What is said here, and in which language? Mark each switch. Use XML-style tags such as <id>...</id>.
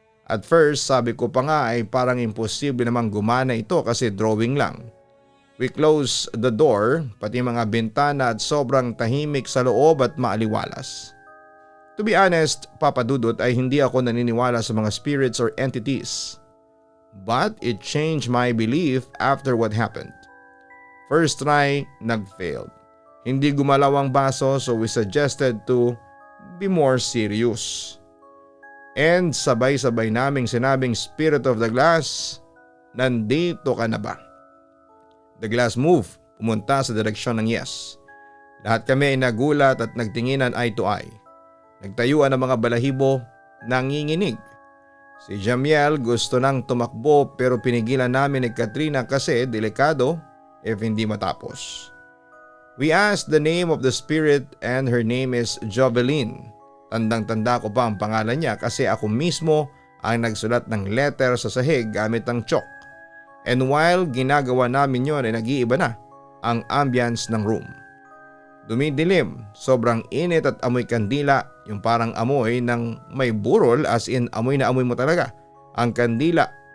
<en>At first</en> <tl>sabi ko pa nga ay parang imposible namang gumana ito kasi drawing lang.</tl> <en>We close the door,</en> <tl>pati mga bintana at sobrang tahimik sa loob at maaliwalas.</tl> <en>To be honest,</en> <tl>Papa Dudut, ay hindi ako naniniwala sa mga</tl> <en>spirits or entities. But it changed my belief after what happened. First try,</en> <tl>nag-failed. Hindi gumalaw ang baso</tl> <en>so we suggested to be more serious.</en> <tl>And sabay-sabay naming sinabing, Spirit of the Glass, nandito ka na ba?</tl> <en>The glass moved,</en> <tl>pumunta sa direksyon ng yes. Lahat kami ay nagulat at nagtinginan</tl> <en>eye to eye.</en> <tl>Nagtayuan ang mga balahibo, nanginginig. Si Jamiel gusto nang tumakbo pero pinigilan namin ni Katrina kasi delikado if hindi matapos.</tl> <en>We asked the name of the spirit and her name is Jovelyn.</en> <tl>Tandang-tanda ko pa ang pangalan niya kasi ako mismo ang nagsulat ng letter sa sahig gamit ang chalk.</tl> <en>And while</en> <tl>ginagawa namin yon ay nag-iiba na ang ambience ng room. Dumidilim, sobrang init at amoy kandila, yung parang amoy ng may burol, as in amoy na amoy mo talaga ang kandila.</tl>